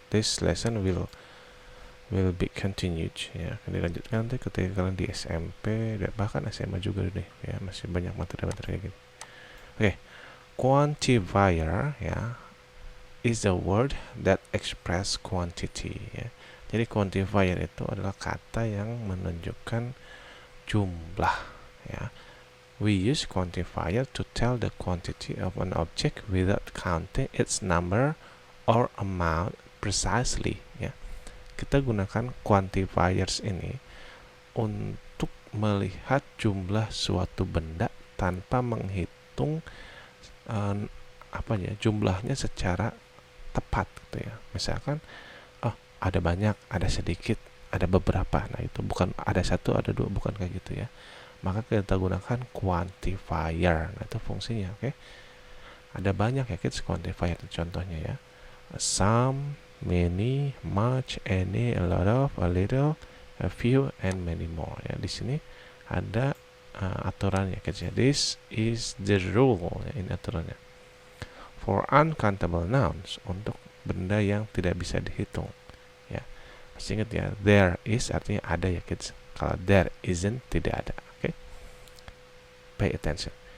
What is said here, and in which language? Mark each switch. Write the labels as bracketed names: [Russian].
[English] This lesson will be continued [Indonesian] ya, akan dilanjutkan nanti ketika kalian di SMP dan bahkan SMA juga deh ya, masih banyak materi-materi kayak gini. [English] Oke, quantifier ya is a word that express quantity ya. [Indonesian] Jadi quantifier itu adalah kata yang menunjukkan jumlah ya. [English] We use quantifier to tell the quantity of an object without counting its number or amount precisely ya. [Indonesian] Kita gunakan quantifiers ini untuk melihat jumlah suatu benda tanpa menghitung jumlahnya secara tepat gitu ya. Misalkan ada banyak, ada sedikit, ada beberapa. Nah, itu bukan ada satu, ada dua, bukan kayak gitu ya. Maka kita gunakan quantifier. Nah, itu fungsinya, oke. Ada banyak ya kids quantifier itu contohnya ya. [English] Some, many, much, any, a lot of, a little, a few, and many more ya. [Indonesian] Di sini ada aturannya kids ya. [English] This is the rule [Indonesian] ya, ini aturannya. [English] For uncountable nouns, [Indonesian] untuk benda yang tidak bisa dihitung ya. Masih ingat ya, there is artinya ada ya kids. Kalau there isn't, tidak ada. Oke. [English] Pay attention.